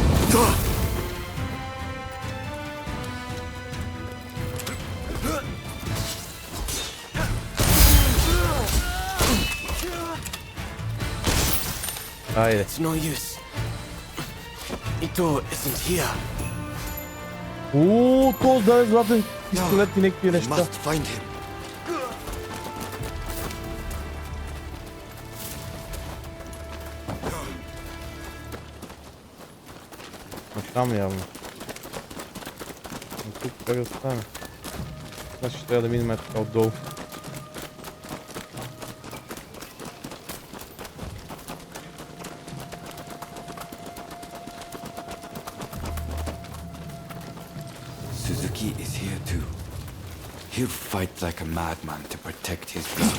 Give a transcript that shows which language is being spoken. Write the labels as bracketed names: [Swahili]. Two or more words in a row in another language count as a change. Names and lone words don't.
[Bulgarian] Айде. [English] It's no use. Ito isn't here. [Bulgarian] То да е златен пистолет и някакви [English] We [Bulgarian] неща. [English] must find him. [Bulgarian] Там явно. Но тук как да стане? Значи трябва да минем така отдолу. [English] Suzuki is here too. He'll fight like a madman to protect his brother.